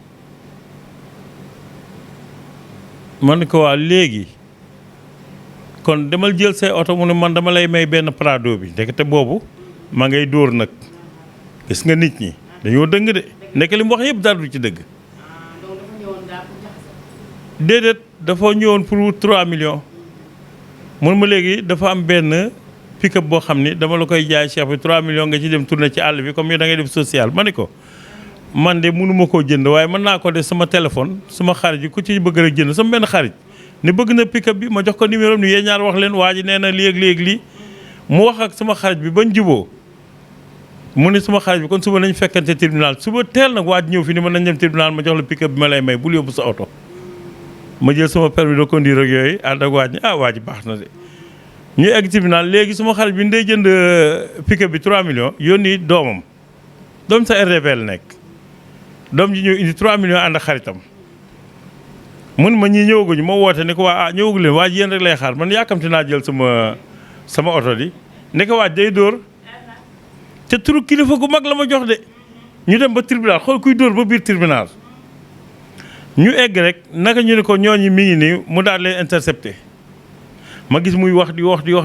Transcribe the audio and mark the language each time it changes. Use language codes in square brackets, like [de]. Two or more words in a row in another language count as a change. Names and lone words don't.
[wo] ma ne ko waa léegi kon demal jël say oto mu ne man dama lay may benn Prado bi ndekete boobu ma ngay dóor nag gis nga nit ñi dañoo dëng de ndeke li mu wax yëpp dara du ci dëgg déedéet dafa ñëwoon pour 3 millions mun ma léegi dafa am benn pick-up boo xam ni dama la koy jaay cheikh bi 3 millions nga ci dem tourner ci àll bi comme yow da ngay def social ma ni ko man de mënuma koo jënd waaye mën naa ko def sama téléphone sama xarit yi ku ci bëgg rek jënd sama benn xarit ni bëgg na pick-up bi ma jox ko numéro ni yéen ñaar wax leen waa ji nee na léegi lii mu wax ak sama xarit bi bañ juboo mu ne sama xarit bi kon suba nañ fekkante tribunal suba teel nag waa ji ñëw fi ni ma nañ dem tribunal ma jox la pick-up bi ma lay may bul yóbbu sa oto ma jël sama [fr] permis de conduire [wo] ak yooyu ànd ak waa ji waa ji baax na de ñu egg tribunal léegi suma xarit bi ndey jënd pick-up bi 3 millions yónni doomam doom sa RDV la nekk doom ji ñëw indi 3 millions ànd ak xaritam mun ma ñii ñëwaguñu ma woote ni ko waa ñëwagu leen waa ji yéen rek lay xaar man yàkkamti naa jël sama oto di ne ko waa day dóor te turu kilifa gu mag la ma jox de ñu dem ba tribunal xool kuy dóor ba biir tribunal ñu egg rek naka ñu ne ko ñooñu mi ngi nii mu daal leen intercepté ma gis muy wax di